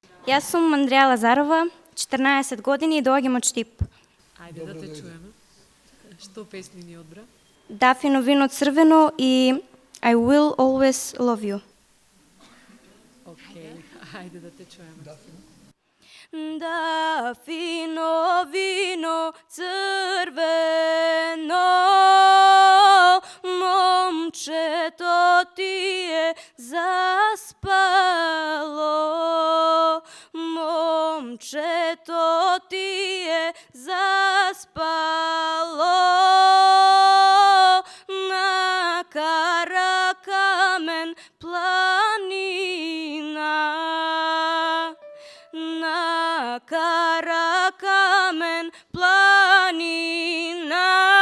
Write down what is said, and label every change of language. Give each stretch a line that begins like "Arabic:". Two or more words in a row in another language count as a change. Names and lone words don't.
Macedonian: Јас сум Андреја Лазарова, 14 години и доаѓам од Штип. Ајде да те чуеме. Што песни ни одбра? Дафино вино црвено и I will always love you. Океј, ајде да те чуеме. Дафино вино црвено, момчето ти е заспало, момчето ти е заспало, на кара камен планина, на кара камен планина,